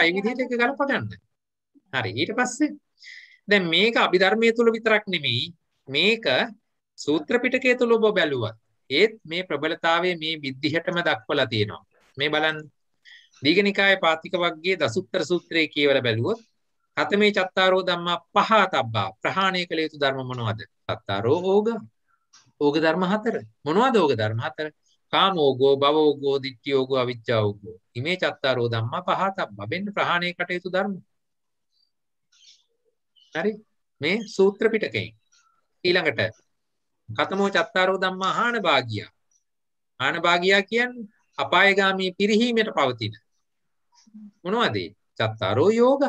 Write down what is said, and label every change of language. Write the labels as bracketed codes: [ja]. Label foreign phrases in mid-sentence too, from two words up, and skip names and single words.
[si] මේ විදිහට එක ගලප ගන්න. හරි. ඊට පස්සේ දැන් මේක අභිධර්මයේ තුල විතරක් නෙමෙයි. මේක සූත්‍ර පිටකයේ තුල ඔබ බැලුවා. ඒත් මේ ප්‍රබලතාවයේ මේ විදිහටම දක්වලා තියෙනවා. මේ බලන්න. දීඝනිකායේ පාතික වර්ගයේ දසුත්තර සූත්‍රයේ කියවලා බැලුවොත් [pi] කතමේ චත්තාරෝ ධම්මා පහතබ්බා [si] ප්‍රහාණය කළ යුතු ධර්ම මොනවද? [pi] චත්තාරෝ ඕග [si] ධර්ම හතර. මොනවද ඕග ධර්ම හතර? [pi] කාමෝගෝ, භවෝගෝ, දිට්ඨියෝගෝ, අවිජ්ජාෝගෝ. ඉමේ චත්තාරෝ ධම්මා පහතබ්බා. [si] වෙන්න ප්‍රහාණය කට යුතු ධර්ම. හරි? මේ සූත්‍ර පිටකයෙන්. [pi] ඊළඟට කතමෝ චත්තාරෝ ධම්මා හාන භාගියා. හාන භාගියා [si] කියන්නේ අපායගාමී පිරිහීමට පවතින. මොනවද ඒ? [pi] චත්තාරෝ යෝගා.